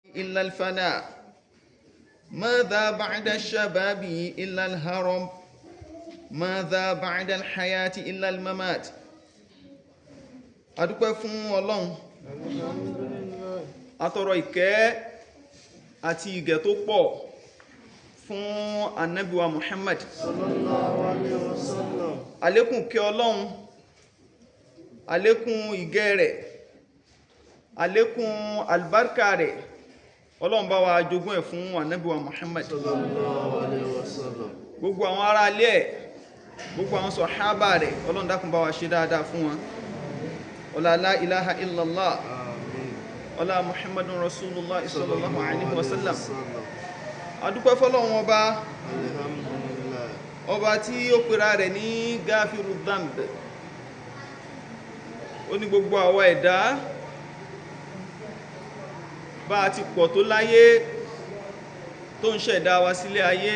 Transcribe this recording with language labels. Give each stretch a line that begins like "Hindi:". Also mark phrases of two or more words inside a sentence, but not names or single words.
Arabic: إلا الفناء ماذا بعد الشباب إلا الهرم ماذا بعد الحياة إلا الممات.
Yoruba: adúpẹ́ fún Ọlọ́run atọrọ ìkẹ́ àti ìgẹ̀ tó pọ̀ fún Ànábì wa Muhammad
Arabic: صلى الله عليه وسلم.
Yoruba: Àlékún kẹ́ Ọlọ́run, àlékún ìgẹ̀ rẹ̀, àlékún albarka rẹ̀ Ọlọ́run bá wa jogún ẹ̀ fún Ànábì wa Muhammad
Arabic: صلى الله عليه وسلم.
Yoruba: Gbogbo àwọn ará ilé ẹ̀, gbogbo àwọn sàhábà rẹ̀ Ọlọ́run dákun bá wa ṣe dáadáa fún wọn. Ọlá
Arabic: لا إله إلا الله,
Yoruba: ọlá
Arabic: محمد رسول الله صلى الله عليه وسلم.
Yoruba: Adúpẹ́ fọ́lọ́run ọba, ọba tí ó pèrà rẹ̀ ní
Arabic: غافر الذنب.
Yoruba: Ó ní gbogbo àwa ẹ̀dá bá a ti pọ̀ tó láyé tó ń ṣẹ̀dá wa sílé ayé.